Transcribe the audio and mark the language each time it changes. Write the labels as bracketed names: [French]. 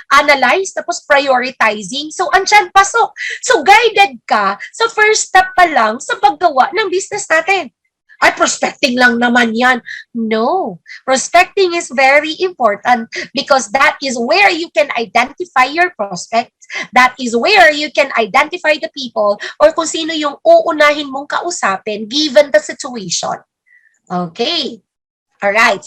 [English] Analyze, tapos prioritizing. [Filipino] So, andyan, pasok. So, guided ka sa first step pa lang sa paggawa ng business natin. Prospecting lang naman yan. No. [English] Prospecting is very important because that is where you can identify your prospects. That is where you can identify the people or [Filipino] kung sino yung uunahin mong kausapin [English] given the situation. Okay. Alright.